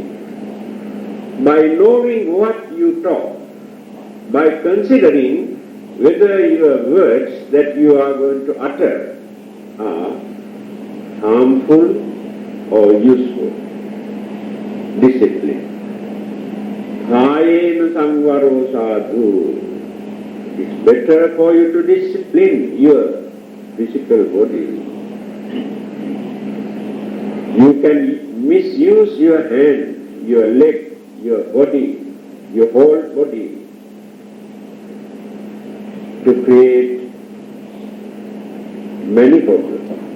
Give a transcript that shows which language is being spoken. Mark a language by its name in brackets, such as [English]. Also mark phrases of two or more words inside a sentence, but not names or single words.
[English] By knowing what you talk, by considering whether your words that you are going to utter are harmful or useful. Discipline. [Pali] Kayena sangvaro sadhu. [English] It's better for you to discipline your physical body. You can misuse your hand, your leg, your body, your whole body to create many problems.